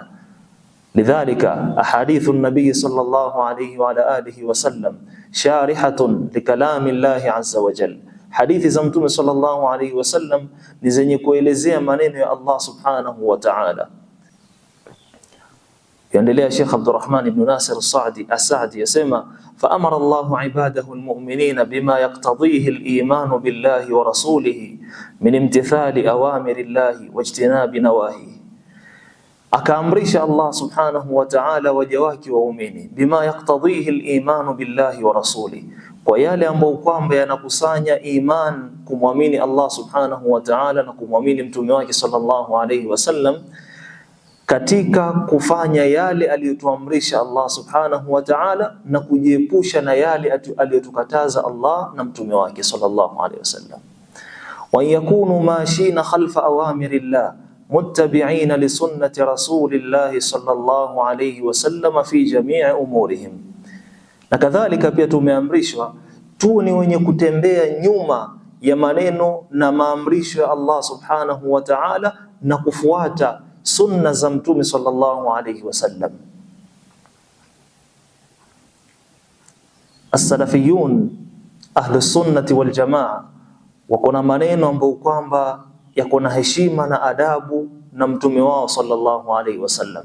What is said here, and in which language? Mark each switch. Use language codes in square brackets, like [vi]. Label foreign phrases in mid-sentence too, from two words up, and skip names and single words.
[ar] لذلك أحاديث النبي صلى الله عليه وعلى آله وسلم شارحة لكلام الله عز وجل. [sw] Hadithi za Mtume [ar] صلى الله عليه وسلم [sw] ni zenye kuelezea maneno ya [ar] الله سبحانه وتعالى. Yaendelea Sheikh Abdurrahman ibn Nasir as-Sa'di yasema فأمر الله عباده المؤمنين بما يقتضيه الإيمان بالله ورسوله من امتثال أوامر الله واجتناب نواهيه. [sw] Akaamrisha [ar] الله سبحانه وتعالى [sw] waja wake waumini [ar] بما يقتضيه الإيمان بالله ورسوله, [sw] kwa yale ambayo kwamba yanakusanya iman, kumwamini [ar] الله سبحانه وتعالى [sw] na kumwamini mtume wake [ar] صلى الله عليه وسلم, [sw] katika kufanya yale aliyotuamrisha [ar] الله سبحانه وتعالى [sw] na kujiepusha na yale aliyotukataza Allah na mtume wake [ar] صلى الله عليه وسلم. ويكونون ماشين خلف أوامر الله متبعين لسنة رسول الله صلى الله عليه وسلم في جميع أمورهم. [sw] Na kadhalika pia tumeamrishwa tu ni wenye kutembea nyuma ya maneno na maamrisho ya [ar] الله سبحانه وتعالى [sw] na kufuata sunna za mtume [ar] صلى الله عليه وسلم. السلفيون أهل السنة والجماعة [sw] wako na maneno ambayo kwamba yako na heshima na adabu na mtume wao [ar] صلى الله عليه وسلم.